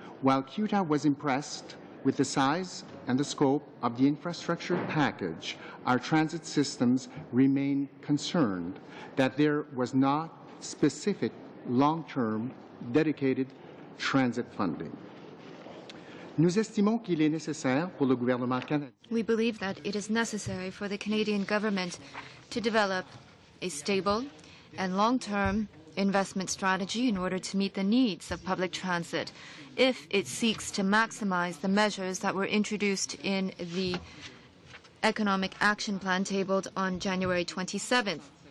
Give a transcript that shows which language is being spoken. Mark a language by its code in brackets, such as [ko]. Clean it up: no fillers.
[en] While CUTA was impressed with the size and the scope of the infrastructure package, our transit systems remain concerned that there was not specific long-term dedicated transit funding. [fr] Nous estimons qu'il est nécessaire pour le gouvernement canadien. [en] We believe that it is necessary for the Canadian government to develop a stable and long-term investment strategy in order to meet the needs of public transit if it seeks to maximize the measures that were introduced in the Economic Action Plan tabled on January 27th.